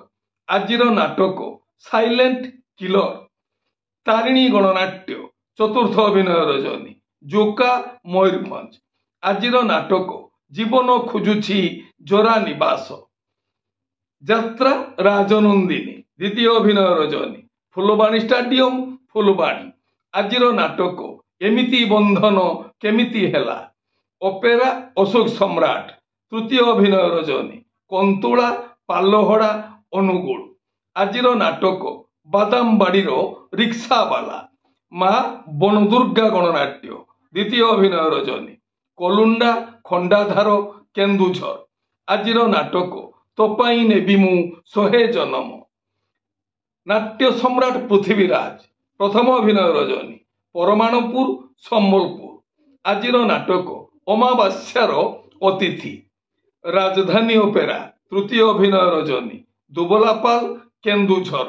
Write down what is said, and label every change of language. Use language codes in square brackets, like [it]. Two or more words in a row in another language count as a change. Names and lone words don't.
[or] ଆଜିର ନାଟକ ସାଇଲେଣ୍ଟ କିଲର ତାରିଣୀ ଗଣନାଟ୍ୟ ଚତୁର୍ଥ ଅଭିନୟ ରଜନୀ ଯୋକା ମୟୂରଭଞ୍ଜ। ଆଜିର ନାଟକ ଜୀବନ ଖୋଜୁଛି ଯୋଡ଼ା ନିବାସ ଯାତ୍ରା ରାଜନନ୍ଦିନୀ ଦ୍ୱିତୀୟ ଅଭିନୟ ରଜନୀ ଫୁଲବାଣୀ ଷ୍ଟାଡିୟମ ଫୁଲବାଣୀ। ଆଜିର ନାଟକ ଏମିତି ବନ୍ଧନ କେମିତି ହେଲା ଅପେରା ଅଶୋକ ସମ୍ରାଟ ତୃତୀୟ ଅଭିନୟ ରଜନୀ କଣ୍ଟୁଲା ପାଲଲହଡ଼ା ଅନୁଗୁଳ। ଆଜିର ନାଟକ ବାଦାମବାଡ଼ିର ରିକ୍ସାବାଲା ମା ବନଦୁର୍ଗା ଗଣନାଟ୍ୟ ଦ୍ୱିତୀୟ ଅଭିନୟ ରଜନୀ କଳୁଣ୍ଡା ଖଣ୍ଡାଧାର କେନ୍ଦୁଝର। ଆଜିର ନାଟକ ତୋପାଇଁ ନେବି ମୁଁ ଶହେ ଜନ୍ମ ନାଟ୍ୟ ସମ୍ରାଟ ପୃଥ୍ୱୀରାଜ ପ୍ରଥମ ଅଭିନୟ ରଜନୀ ପରମାଣୁପୁର ସମ୍ବଲପୁର। ଆଜିର ନାଟକ ଅମାବାସ୍ୟାର ଅତିଥି ରାଜଧାନୀ ଅପେରା ତୃତୀୟ ଅଭିନୟ ରଜନୀ ଦୁବଲାପାଲ କେନ୍ଦୁଝର।